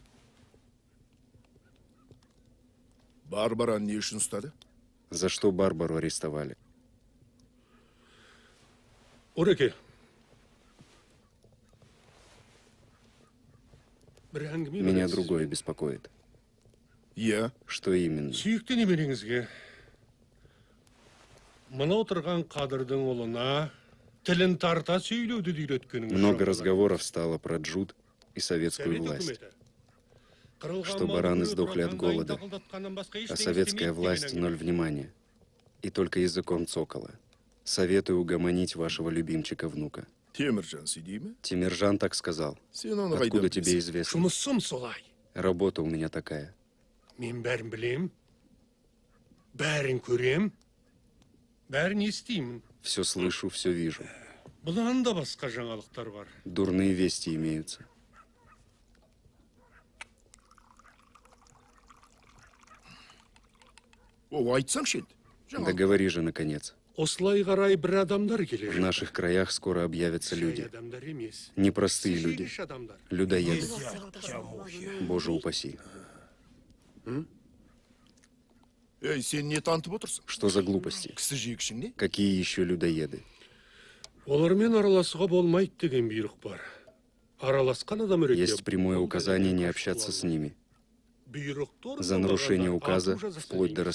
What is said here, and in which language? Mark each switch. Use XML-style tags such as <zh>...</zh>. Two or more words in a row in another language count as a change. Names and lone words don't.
<ru>За что Барбару арестовали? Ореке, Меня другое беспокоит.</ru> <kk>Иә,</kk> <ru>Что именно?</ru> <kk>Сүйікті немереңізге мына отырған қадырдың ұлына тілін тарта сөйлеуді үйреткеніңіз</kk> <ru>Много разговоров стало про Джуд и советскую власть. Что бараны сдохли от голода, а советская власть ноль внимания. И только языком цокола. Советую угомонить вашего любимчика-внука.</ru> <kk>Теміржан сөйдей ме?</kk> <ru>Тимиржан так сказал.</ru> <kk>Сен оны</kk> <ru>Откуда</ru> <kk>қайдан</kk> <ru>тебе</ru> <kk>білесің?</kk> <ru>известно?</ru> <kk>Жұмысым солай.</kk> <ru>Работа у меня такая.</ru> <kk>Мен бәрін білем, бәрін көрем, бәрін естимін.</kk> <ru>Все слышу, все вижу.</ru> <kk>Бұдан да басқа жаңалықтар бар.</kk> <ru>Дурные вести имеются. О,</ru> <kk>айтсаңшы енді.</kk> <ru>Да говори же, наконец.</ru> <kk>Осылай қарай бір адамдар келе</kk> <ru>В наших краях скоро объявятся люди.</ru> <kk>Адамдар емес.</kk> <ru>Непростые люди.</ru> <kk>Сегіз адамдар.</kk> <ru>Людоеды. Дядя Мухи. Боже упаси. Ей,</ru> <kk>сен не танытып отырсың?</kk> <ru>Что за глупости?</ru> <kk>Кісі жегішің не?</kk> <ru>Какие еще людоеды?</ru> <kk>Олармен араласуға болмайды деген бұйрық бар. Араласқан адам ретінде</kk> <ru>Есть прямое указание не общаться с ними.</ru> <kk>Бұйрықты</kk> <ru>За нарушение</ru> <kk>орындамағанда</kk> <ru>указа</ru> <kk>ату жазасы</kk> <ru>вплоть до</ru> <kk>енгізіледі.</kk>